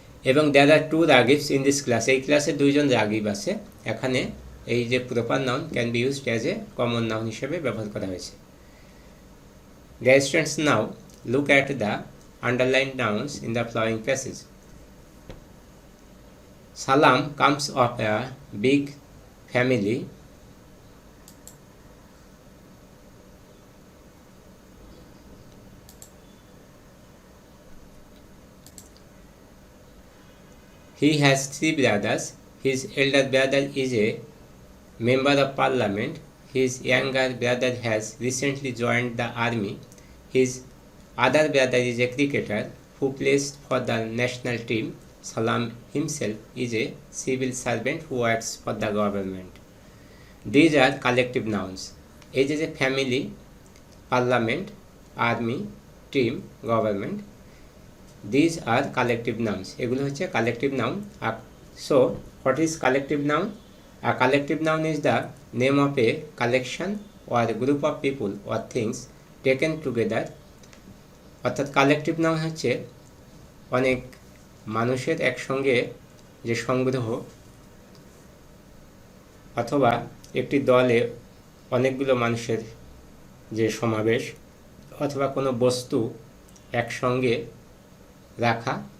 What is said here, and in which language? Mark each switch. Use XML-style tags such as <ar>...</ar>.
<en>এবং there are two Ragibs in this class,</en> <bn>এই ক্লাসে দুইজন রাগিব আছে।</bn> <en>এখানে এই যে proper noun can be used as a common noun</en> <bn>হিসেবে ব্যবহার করা হয়েছে।</bn> <en>Dear students, now look at the underlined nouns in the following passage. Salam comes of a big family. He has 3 brothers. His elder brother is a member of parliament. His younger brother has recently joined the army. His other brother is a cricketer who plays for the national team. Salam himself is a civil servant who works for the government. These are collective nouns. এই যে family, parliament, army, team, government, these are collective nouns.</en> <bn>এগুলো হচ্ছে collective noun.</bn> <en>So what is collective noun? A collective noun is the name of a collection or a group of people or things taken together.</en> <bn>অর্থাৎ collective noun হচ্ছে অনেক মানুষের একসঙ্গে যে সংগ্রহ, অথবা একটি দলে অনেকগুলো মানুষের যে সমাবেশ, অথবা কোনো বস্তু একসঙ্গে রাখা।</bn>